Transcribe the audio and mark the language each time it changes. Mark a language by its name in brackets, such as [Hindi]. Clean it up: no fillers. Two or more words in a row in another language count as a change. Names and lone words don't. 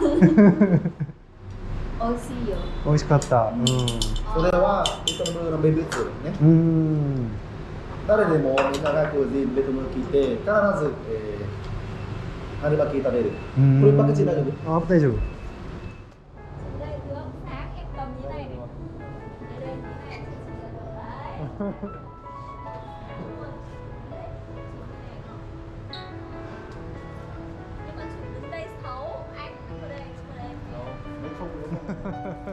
[Japanese] 美味しいよ。美味しかったそれはベトナムの名物ですね。誰でもみんながこうベトナム聞いて必ず、春巻き食べる。これパクチー大丈夫？あ、大丈夫。 [Vietnamese] Đây được, sáng em cầm như này này. Đây, như này, đấy. Nhưng mà chụp đứng đây xấu, anh vào đây, chụp vào đây.